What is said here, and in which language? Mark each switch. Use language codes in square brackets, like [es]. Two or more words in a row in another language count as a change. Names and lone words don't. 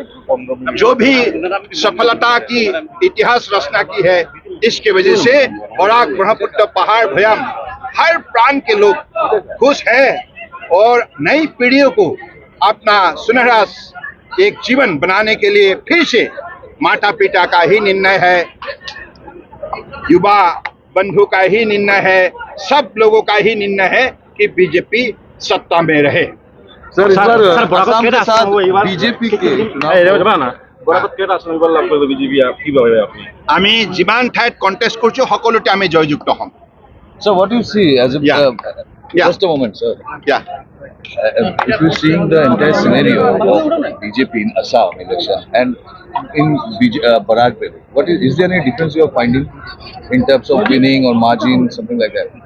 [hi] जो भी सफलता की इतिहास रचना की है, इसके वजह से बराक, ब्रह्मपुत्र, पहाड़, भयम हर प्रांत के लोग खुश हैं और नई पीढ़ियों को अपना सुनहरा एक जीवन बनाने के लिए फिर से माता पिता का ही निर्णय है, युवा बंधु का ही निर्णय है, सब लोगों का ही निर्णय है कि बीजेपी सत्ता में रहे। सर, इस बार आसाम के साथ बीजेपी के [as] আমি যিমান ঠাইত কন্টেস্ট করছো সকলোতে আমি জয়যুক্ত হম। [en] So what do you see as a just a moment, sir? Yeah. If you're seeing the entire scenario of BJP in Assam election and in Barack, is there any difference you are finding in terms of winning or margin, something like that?